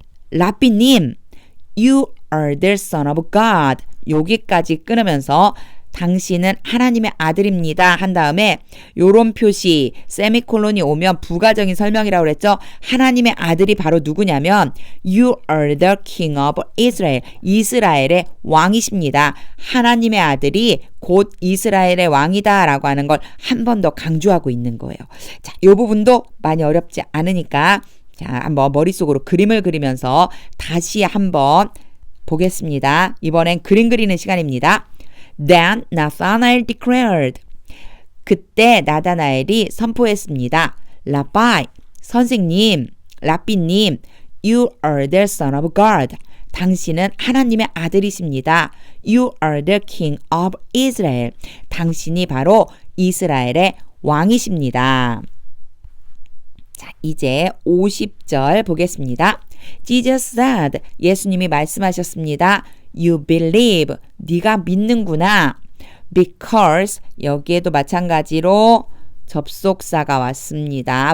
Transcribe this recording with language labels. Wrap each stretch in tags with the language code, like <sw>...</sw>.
<ko>라비님,</ko> <en>you are the son of God.</en> <ko>여기까지 끊으면서 당신은 하나님의 아들입니다. 한 다음에 요런 표시 세미콜론이 오면 부가적인 설명이라고 그랬죠. 하나님의 아들이 바로 누구냐면</ko> <en>You are the king of Israel.</en> <ko>이스라엘의 왕이십니다. 하나님의 아들이 곧 이스라엘의 왕이다 라고 하는 걸 한 번 더 강조하고 있는 거예요. 자, 이 부분도 많이 어렵지 않으니까 자, 한번 머릿속으로 그림을 그리면서 다시 한번 보겠습니다. 이번엔 그림 그리는 시간입니다.</ko> <en>Then Nathanael declared.</en> <ko>그때 나다나엘이 선포했습니다. 라바이, 선생님, 라삐님,</ko> <en>You are the son of God.</en> <ko>당신은 하나님의 아들이십니다.</ko> <en>You are the king of Israel.</en> <ko>당신이 바로 이스라엘의 왕이십니다. 자, 이제 50절 보겠습니다.</ko> <en>Jesus said,</en> <ko>예수님이 말씀하셨습니다.</ko> <en>You believe,</en> <ko>네가 믿는구나. Because, 여기에도 마찬가지로 접속사가 왔습니다.</ko>